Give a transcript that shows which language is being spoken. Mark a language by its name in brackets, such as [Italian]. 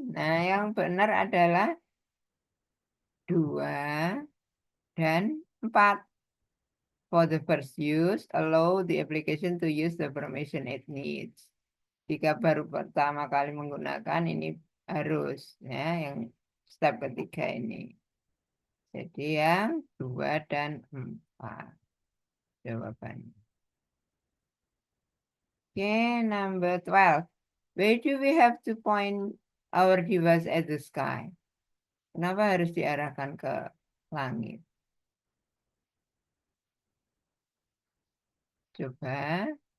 [Indonesian] Nah, yang benar adalah 2 dan 4. [English] For the first use, allow the application to use the permission it needs. [Indonesian] Jika baru pertama kali menggunakan, ini harus ya, yang step ketiga ini. Jadi yang 2 dan 4 jawabannya. [English] Okay, number 12. Where do we have to point our device at the sky? [Indonesian] Kenapa harus diarahkan ke langit? Coba.